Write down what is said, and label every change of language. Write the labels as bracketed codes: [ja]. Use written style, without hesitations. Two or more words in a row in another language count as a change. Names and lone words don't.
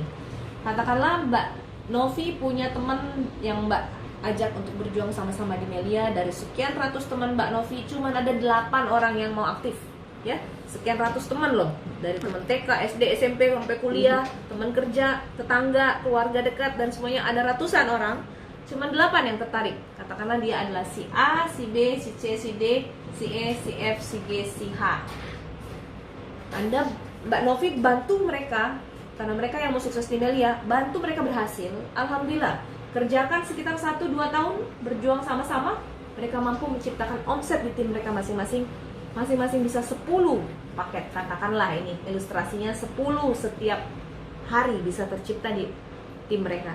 [id] Katakanlah Mbak Novi punya teman yang Mbak ajak untuk berjuang sama-sama di Melia. Dari sekian ratus teman Mbak Novi, cuma ada 8 orang yang mau aktif. Ya, sekian ratus teman loh. Dari teman TK, SD, SMP, sampai kuliah, teman kerja, tetangga, keluarga dekat, dan semuanya ada ratusan orang. Cuma 8 yang tertarik. Katakanlah dia adalah si A, si B, si C, si D, si E, si F, si G, si H. Anda, Mbak Novi, bantu mereka, karena mereka yang mau sukses di Melia, bantu mereka berhasil. Alhamdulillah, kerjakan sekitar 1-2 tahun, berjuang sama-sama, mereka mampu menciptakan omset di tim mereka masing-masing. Masing-masing bisa 10 paket. Katakanlah ini ilustrasinya 10 setiap hari bisa tercipta di tim mereka.